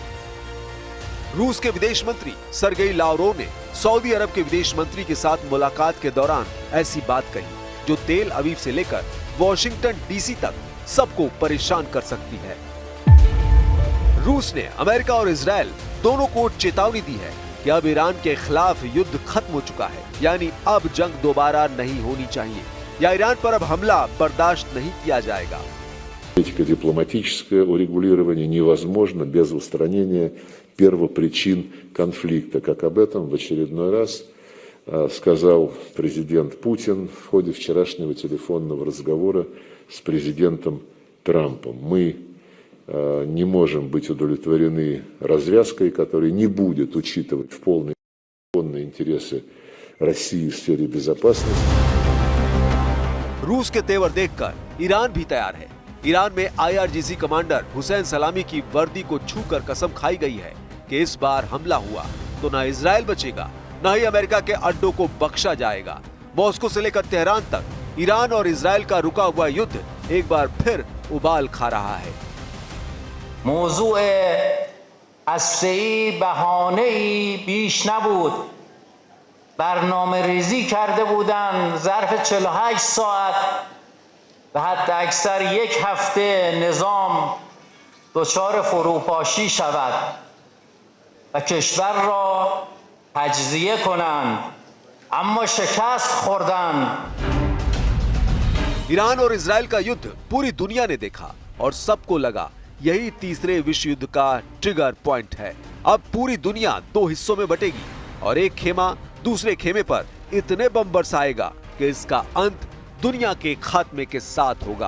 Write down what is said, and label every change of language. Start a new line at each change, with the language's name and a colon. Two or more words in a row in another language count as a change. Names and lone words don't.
Hindi: रूस के विदेश मंत्री सरगेई लावरोव ने सऊदी अरब के विदेश मंत्री के साथ मुलाकात के दौरान ऐसी बात कही जो तेल अवीव से लेकर वॉशिंगटन डीसी तक सबको परेशान कर सकती है। रूस ने अमेरिका और इजरायल दोनों को चेतावनी दी है कि अब ईरान के खिलाफ युद्ध खत्म हो चुका है, यानी अब जंग दोबारा नहीं होनी चाहिए या ईरान पर अब हमला बर्दाश्त नहीं किया जाएगा।
Russian: Дипломатическое урегулирование невозможно без устранения первопричин конфликта, как об этом в очередной раз сказал президент Путин в ходе вчерашнего телефонного разговора с президентом Трампом. Мы не можем быть удовлетворены развязкой, которая не будет учитывать в полной мере интересы России в сфере безопасности.
Hindi: रूस के तेवर देखकर ईरान भी तैयार है। ईरान में IRGC कमांडर हुसैन सलामी की वर्दी को छूकर कसम खाई गई है कि इस बार हमला हुआ तो न इजरायल बचेगा, न ही अमेरिका के अड्डों को बख्शा जाएगा। मॉस्को से लेकर तेहरान तक ईरान और इजरायल का रुका हुआ युद्ध एक बार फिर उबाल खा रहा है।
Persian: موضوع هسته‌ای بهانه‌ای بیش نبود. برنامه ریزی کرده بودن ظرف 48 ساعت و حتی اکثر 1 هفته نظام دچار فروپاشی شود و کشور را تجزیه کنند، اما شکست خوردند.
Hindi: ईरान और इजरायल का युद्ध पूरी दुनिया ने देखा और सबको लगा यही तीसरे विश्व युद्ध का
English: trigger point
Hindi: है। अब पूरी दुनिया 2 हिस्सों में बटेगी और एक खेमा दूसरे खेमे पर इतने बम बरसाएगा कि इसका अंत दुनिया के खात्मे के साथ होगा।